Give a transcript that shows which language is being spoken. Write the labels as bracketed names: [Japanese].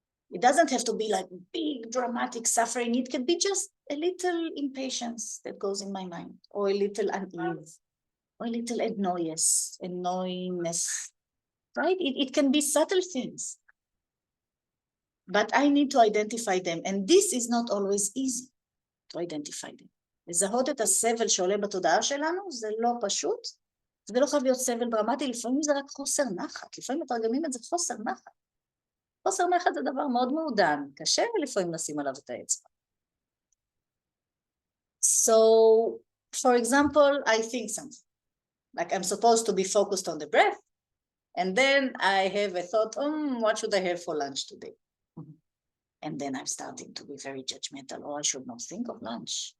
[English] It doesn't have to be like big dramatic suffering. It can be just a little impatience that goes in my mind, or a little unease, or a little annoyingness, right? It can be subtle things, but I need to identify them, and this is not always easy. to identify them. [Hebrew] לזהות את הסבל שעולה בתודעה שלנו, זה לא פשוט, זה לא חייב להיות סבל דרמטי, לפעמים זה רק חוסר נחת, לפעמים מתרגמים את זה חוסר נחת. חוסר נחת זה דבר מאוד מעודן, קשה לפעמים לשים עליו את האצבע. [English] So, for example, I think something, like I'm supposed to be focused on the breath, and then I have a thought, what should I have for lunch today? And then I'm starting to be very judgmental. Oh, I should not think of lunch.